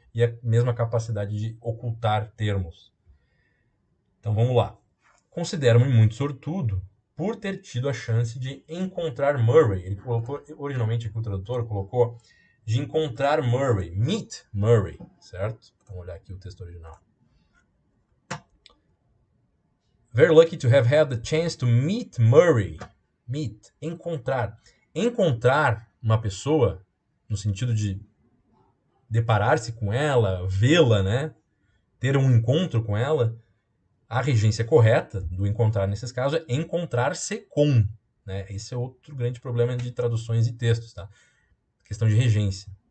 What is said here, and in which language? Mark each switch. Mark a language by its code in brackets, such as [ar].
[pt] E a mesma capacidade de ocultar termos. Então, vamos lá. Considero-me muito sortudo por ter tido a chance de encontrar Murray. Ele colocou, originalmente aqui o tradutor colocou de encontrar Murray, meet Murray, certo? Vamos olhar aqui o texto original. [en] Very lucky to have had the chance to meet Murray. [pt] Meet, encontrar. Encontrar uma pessoa, no sentido de deparar-se com ela, vê-la, né? Ter um encontro com ela. A regência correta do encontrar nesses casos é encontrar-se com, né? Esse é outro grande problema de traduções e textos, tá? Questão de regência.